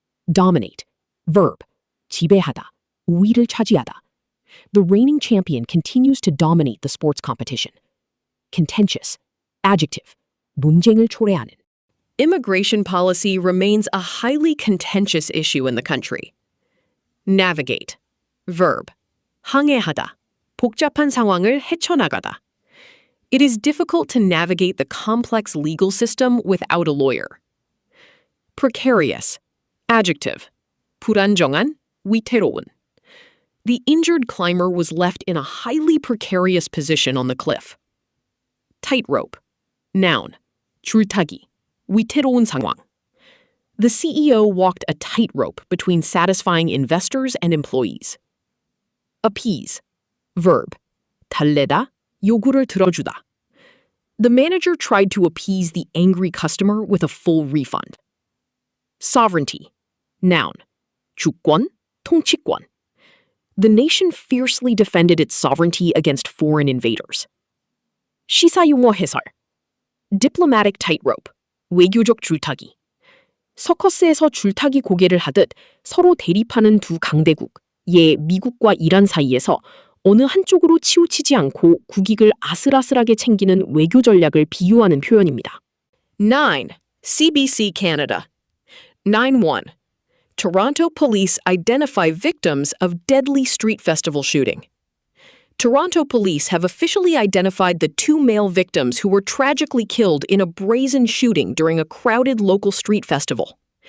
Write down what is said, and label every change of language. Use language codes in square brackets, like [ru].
[en] Dominate. Verb. [ko] 지배하다. 우위를 차지하다. [en] The reigning champion continues to dominate the sports competition. Contentious. Adjective. [ko] 논쟁을 초래하는. [en] Immigration policy remains a highly contentious issue in the country. Navigate. Verb. 항해하다. [ko] 복잡한 상황을 헤쳐나가다. [en] It is difficult to navigate the complex legal system without a lawyer. Precarious. Adjective. [ko] 불안정한, 위태로운. [en] The injured climber was left in a highly precarious position on the cliff. Tightrope. Noun. [ko] 줄타기. 위태로운 상황. [en] The CEO walked a tightrope between satisfying investors and employees. Appease. Verb. [ko] 달래다, 요구를 들어주다. [en] The manager tried to appease the angry customer with a full refund. Sovereignty. Noun. [ko] 주권, 통치권. [en] The nation fiercely defended its sovereignty against foreign invaders. [ko] 시사용어 해설. [en] Diplomatic tightrope. [ko] 외교적 줄타기. 서커스에서 줄타기 고개를 하듯 서로 대립하는 두 강대국, 예 미국과 이란 사이에서 어느 한쪽으로 치우치지 않고 국익을 아슬아슬하게 챙기는 외교 전략을 비유하는 표현입니다. [en] 9. CBC Canada. 9-1. Toronto police identify victims of deadly street festival shooting. Toronto police have officially identified the two male victims who were tragically killed in a brazen shooting during a crowded local street festival.